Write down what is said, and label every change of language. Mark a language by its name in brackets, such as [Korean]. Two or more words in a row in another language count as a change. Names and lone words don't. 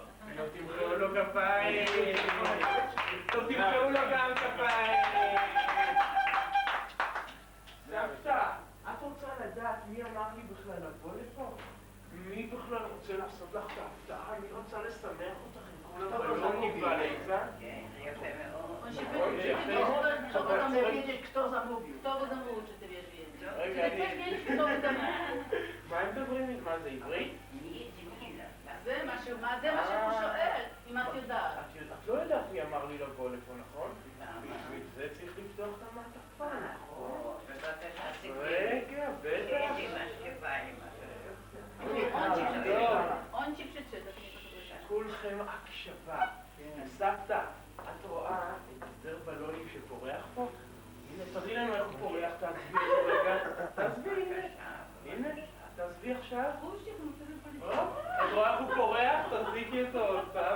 [Hebrew] לא תמחאו לו כפיים. טוב, תמחאו לו גם כפיים. סבתא, את רוצה לדעת מי אמר לי בכלל לבוא לפה? מי בכלל רוצה לעשות לך את ההפתעה? מי רוצה לשמח אותך עם כל הבלונים והליצה? כן, יפה מאוד. [Polish] Kto zamówił, czy ty wiesz więcej? [Hebrew] רגע, [Polish] Czy ty chcesz wiedzieć, kto zamówił? [Hebrew] מה הם מדברים? מה זה, עברית? זה מה שהוא שואל, אם את יודעת. את לא יודעת מי אמר לי לבוא לפה, נכון? בשביל זה צריך לפתוח את המעטפה, נכון? רגע, בטח. [Polish] On ci przeczyta, to nie potrzebujesz. [Hebrew] כולכם הקשבה. סבתא, את רואה את הסדר בלונים שפורח פה? הנה, תראי לנו איך הוא פורח, תעזבי אותו רגע. תעזבי, הנה. תעזבי עכשיו. את רואה איך הוא פורח? תזריקי אותו עוד פעם.